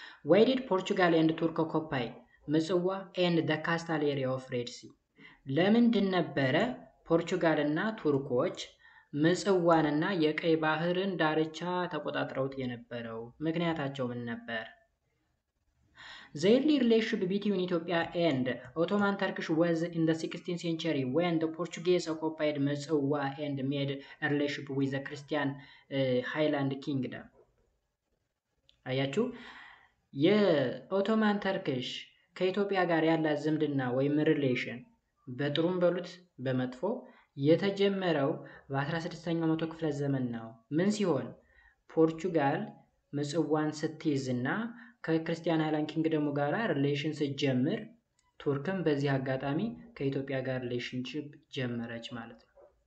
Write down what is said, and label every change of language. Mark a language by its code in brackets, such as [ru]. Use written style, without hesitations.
[en] ዋይ ዲድ ፖርቹጋል ኤንድ ቱርክ ኦኮፓይ ምጽዋ ኤንድ ደ ካስታል ኤሪያ ኦፍ ሬድ ሲ? [am] ለምንድን ነበረ ፖርቹጋል እና ቱርኮች ምጽዋንና የቀይ ባህርን ዳርቻ ተቆጣጥረውት የነበረው? ምክንያታቸው ምን ነበር? [en] The early relationship between Ethiopia and Ottoman Turkish was in the 16th century when the Portuguese occupied Mitsua and made a relationship with the Christian Highland Kingdom. [am] አያችሁ የኦቶማን ተርክሽ ከኢትዮጵያ ጋር ያላት ዝምድና ወይም ሪሌሽን በጥሩም በሉት በመጥፎ የተጀመረው በ16ኛው መቶ ክፍለ ዘመን ነው። ምን ሲሆን ፖርቹጋል ምጽዋን ስትይዝና ከክርስቲያን ሃይላንድ ኪንግደሙ ጋር ሪሌሽን ስትጀምር ቱርክም በዚህ አጋጣሚ ከኢትዮጵያ ጋር ሪሌሽንሺፕ ጀመረች ማለት ነው።